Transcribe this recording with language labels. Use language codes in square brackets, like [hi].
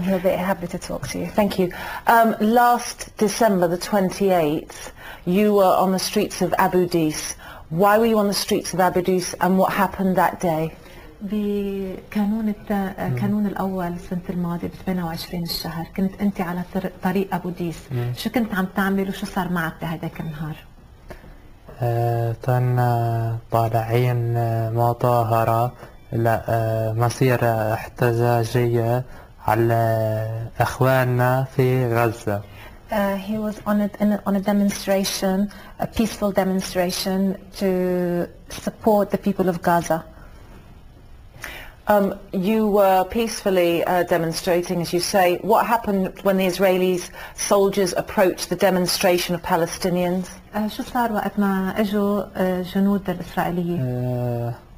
[en] He'll be happy to talk to you. Thank you. Last December the 28th, you were on the streets of Abu Dis. Why were you on the streets of Abu Dis, and what happened that day? [ar] بقانون القانون الأول السنة الماضية ب 28 الشهر كنت أنت على طريق أبو ديس. شو كنت عم تعمل وشو صار معك بهذاك النهار؟ كنا طالعين مظاهرة لمسيرة احتجاجية على إخواننا في غزة. [en] He was on a demonstration, a peaceful demonstration to support the people of Gaza. You were peacefully demonstrating, as you say. What happened when the Israeli soldiers approached the demonstration of Palestinians? [ar] شو صار وقت ما اجوا جنود الإسرائيليين؟